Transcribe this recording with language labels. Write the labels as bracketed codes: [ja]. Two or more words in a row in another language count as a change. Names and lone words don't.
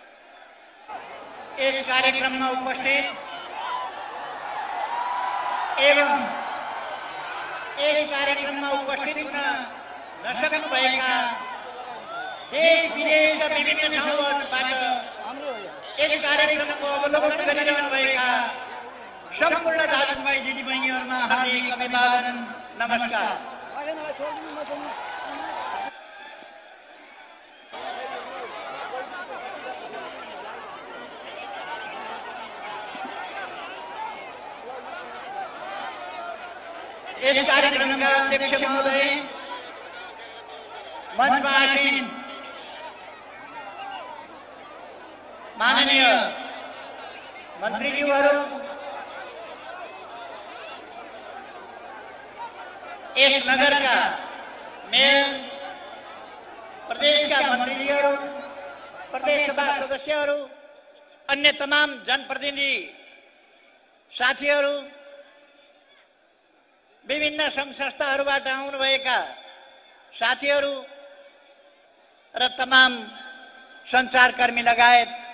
[ne] यस कार्यक्रममा उपस्थित एवं यस कार्यक्रममा उपस्थित हुन नसक्नुभएका देश विदेशका विभिन्न ठाउँहरूबाट यस कार्यक्रमको अवलोकन गरिरहनुभएका सम्पूर्ण दाजुभाइ दिदीबहिनीहरूमा हार्दिक अभिवादन, नमस्कार। [hi] इस कार्यक्रम का अध्यक्ष महोदय, मंच में आसीन [ne] माननीय मन्त्रीज्यूहरू, [hi] इस नगर का मेयर, प्रदेश का [ne] मन्त्रीज्यूहरू, प्रदेश सभा सदस्यहरू, अन्य तमाम जनप्रतिनिधि साथीहरू, विभिन्न संघ संस्थाहरूबाट आउनुभएका साथीहरू र तमाम सञ्चारकर्मी लगायत